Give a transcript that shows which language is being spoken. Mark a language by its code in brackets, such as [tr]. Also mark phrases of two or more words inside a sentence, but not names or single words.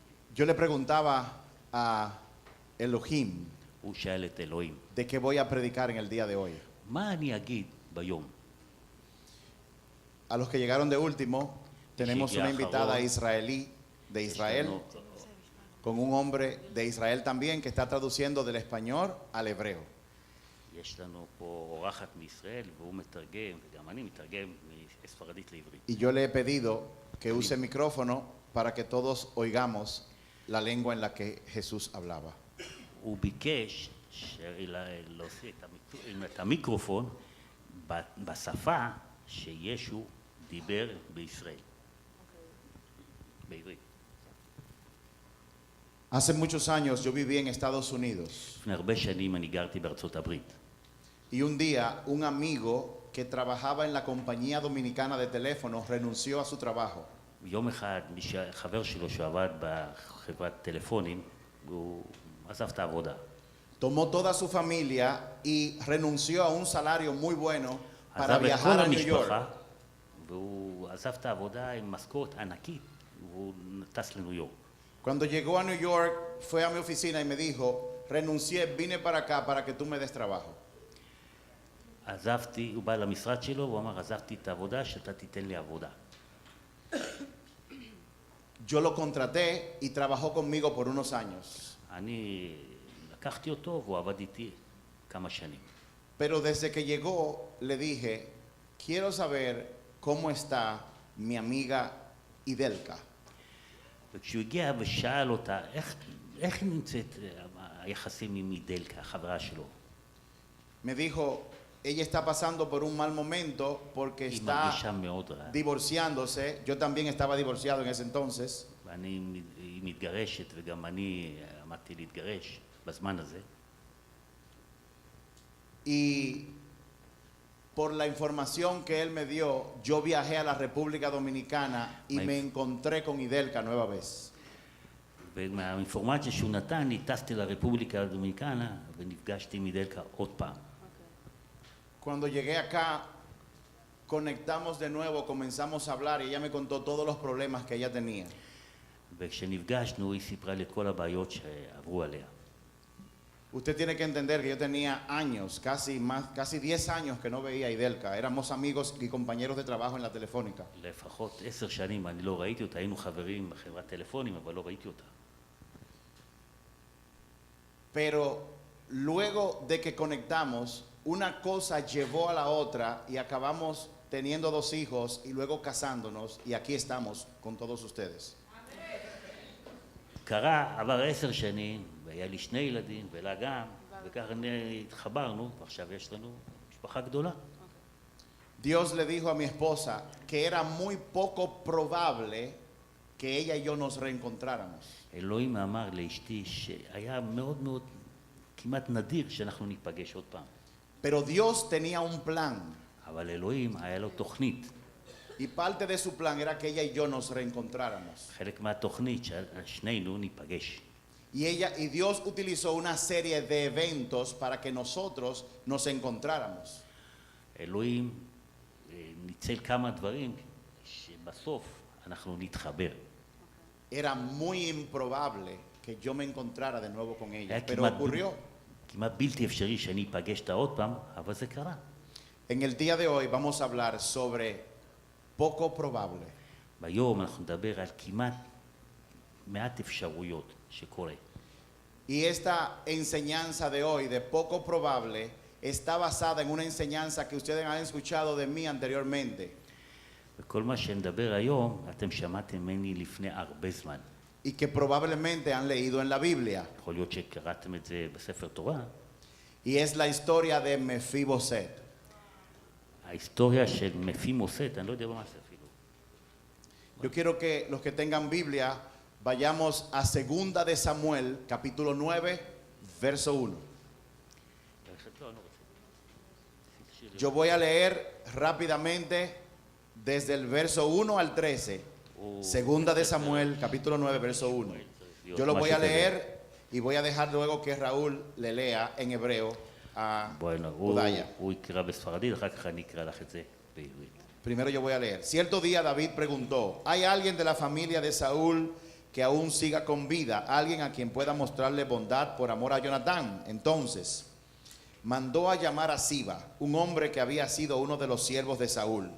[es] Yo le preguntaba a Elohim [he] הוא שאל את אלוהים, [es] de qué voy a predicar en el día de hoy. [he] מה אני אגיד ביום? [es] A los que llegaron de último, tenemos una invitada Ahora. israelí de Israel, [he] יש לנו [es] con un hombre de Israel también que está traduciendo del español al hebreo. [he] יש לנו פה אורחת מישראל, והוא מתרגם, וגם אני מתרגם מספרדית לעברית. [es] Y yo le he pedido que use el micrófono para que todos oigamos la lengua en la que Jesús hablaba. [he] הוא ביקש להוציא את המיקרופון בשפה שישו דיבר בישראל. בעברית. [es] Hace muchos años yo viví en Estados Unidos [he] לפני הרבה שנים אני גרתי בארצות הברית. [es] y un día un amigo que trabajaba en la compañía dominicana de teléfonos renunció a su trabajo. [he] יום אחד חבר שלו שעבד בחברת טלפונים, הוא עזב את העבודה. [es] Tomó toda su familia y renunció a un salario muy bueno para [he] עזב את [es] viajar [he] כל [es] a New York. [he] המשפחה, והוא עזב את העבודה עם משכורת ענקית, והוא טס לניו יורק. [es] Cuando llegó a New York, fue a mi oficina y me dijo, renuncié, vine para acá para que tú me des trabajo. [he] עזבתי, הוא בא למשרד שלו, הוא אמר, עזבתי את העבודה, שאתה תיתן לי עבודה. [es] Yo lo contraté y trabajó conmigo por unos años. [he] אני לקחתי אותו, והוא עבד איתי כמה שנים. [es] Pero desde que llegó, le dije, quiero saber cómo está mi amiga Idelka. [he] וכשהוא הגיע ושאל אותה, איך נמצאת היחסים עם אידלקה, החברה שלו? [es] Me dijo, ella está pasando por un mal momento porque [he] היא [es] está [he] מרגישה מאוד רע. [es] divorciándose. Yo también estaba divorciado en ese entonces. [he] היא מתגרשת, וגם אני עמדתי להתגרש בזמן הזה. [es] Y por la información que él me dio, yo viajé a la República Dominicana y me encontré con Idelka nueva vez. [he] ומהאינפורמציה שהוא נתן, אני טסתי לרפובליקה הדומיניקנה, ונפגשתי עם אידלקה עוד פעם. [es] Cuando llegué acá, conectamos de nuevo, comenzamos a hablar y ella me contó todos los problemas que ella tenía. [he] וכשנפגשנו, היא סיפרה לי את כל הבעיות שעברו עליה. [es] Usted tiene que entender que yo tenía años, casi 10 años que no veía a Idelka. Éramos amigos y compañeros de trabajo en la telefónica. [he] לפחות 10 שנים אני לא ראיתי אותה, היינו חברים בחברת טלפונים, אבל לא ראיתי אותה. [es] Pero luego de que conectamos, una cosa llevó a la otra y acabamos teniendo 2 hijos y luego casándonos y aquí estamos con todos ustedes. [he] עבר 10 שנים, והיה לי 2 ילדים, ולה גם, וככה התחברנו, ועכשיו יש לנו משפחה גדולה. [es] Dios le dijo a mi esposa que era muy poco probable que ella y yo nos reencontráramos. [he] אלוהים אמר לאשתי שהיה מאוד מאוד, כמעט נדיר שאנחנו ניפגש עוד פעם. [es] Pero Dios tenía un plan. [he] אבל אלוהים היה לו תוכנית. [es] Y parte de su plan era que ella y yo nos reencontráramos. [he] חלק מהתוכנית ששנינו ניפגש. [es] Y Dios utilizó una serie de eventos para que nosotros nos encontráramos. [he] אלוהים ניצל כמה דברים שבסוף אנחנו נתחבר. [es] Era muy improbable que yo me encontrara de nuevo con ella, [he] היה [es] pero ocurrió. [he] כמעט בלתי אפשרי שאני אפגש אותה עוד פעם, אבל זה קרה. [es] En el día de hoy vamos a hablar sobre poco probable. [he] ביום אנחנו נדבר על כמעט מעט אפשרויות שקורה. [es] Y esta enseñanza de hoy de poco probable está basada en una enseñanza que ustedes han escuchado de mí anteriormente. [he] וכל מה שנדבר היום, אתם שמעתם ממני לפני הרבה זמן. [es] Y que probablemente han leído en la Biblia. [he] יכול להיות שקראתם את זה בספר תורה. [es] Y es la historia de Mefiboset. [he] ההיסטוריה של מפימוסט, אני לא יודע מה זה אפילו. [es] Yo quiero que los que tengan Biblia vayamos a 2 de Samuel, capítulo 9, verso 1. Yo voy a leer rápidamente desde el verso 1 al 13. 2 de Samuel, capítulo 9, verso 1. Yo lo voy a leer y voy a dejar luego que Raúl le lea en hebreo a Udaya. [he] הוא יקרא בספרדית, אחר כך אני אקרא לך את זה בעברית. [es] Primero yo voy a leer. Cierto día David preguntó, ¿hay alguien de la familia de Saúl que aún siga con vida, alguien a quien pueda mostrarle bondad por amor a Jonatán. Entonces mandó a llamar a Siba, un hombre que había sido uno de los siervos de Saúl.